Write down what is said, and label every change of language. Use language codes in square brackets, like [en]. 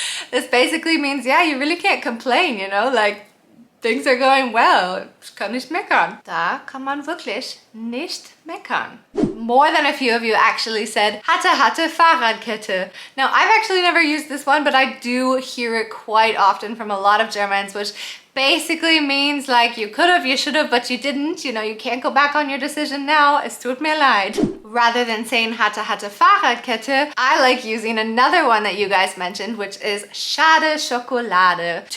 [en] This basically means, yeah, you really can't complain, you know, like things are going well. [de] Ich kann nicht meckern. Da kann man wirklich nicht meckern. [en] More than a few of you actually said, [de] hatte Fahrradkette. [en] Now, I've actually never used this one, but I do hear it quite often from a lot of Germans, which basically means like you could have, you should have, but you didn't. You know, you can't go back on your decision now. [de] Es tut mir leid. [en] Rather than saying [de] hatte Fahrradkette, [en] I like using another one that you guys mentioned, which is [de] schade Schokolade.